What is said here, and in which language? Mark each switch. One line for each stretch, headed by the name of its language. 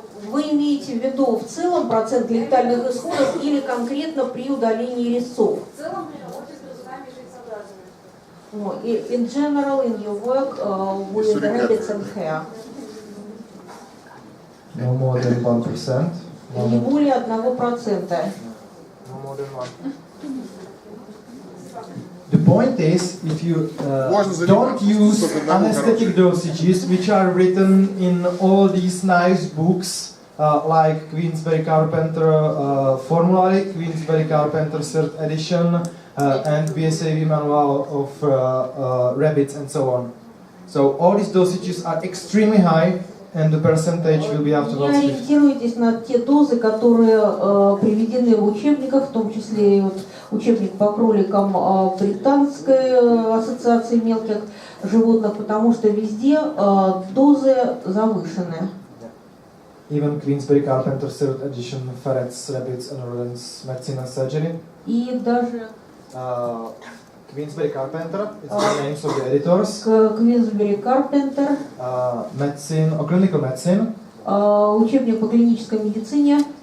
Russian: Вы имеете в виду в целом процент летальных исходов или конкретно при удалении резцов? В целом при работе с грызунами жильцеобразными.
English: In general, in your work with rabbits and hair. No more than 1%.
Russian: Не более 1%.
English: No more than 1. The point is, if you don't use anesthetic dosages, which are written in all these nice books, like Queensberry Carpenter Formulary, Queensberry Carpenter Third Edition, and BSAV Manual of Rabbits, and so on. So all these dosages are extremely high, and the percentage will be afterwards.
Russian: Не ориентируйтесь на те дозы, которые приведены в учебниках, в том числе и вот учебник по кроликам Британской ассоциации мелких животных, потому что везде дозы завышены.
English: Even Queensberry Carpenter Third Edition, Ferrets, Rabbits, and Rodents, Medicine and Surgery.
Russian: И даже
English: Queensberry Carpenter, it's the names of the editors. Queensberry Carpenter, Medicine, or Clinical Medicine.
Russian: Учебник по клинической медицине,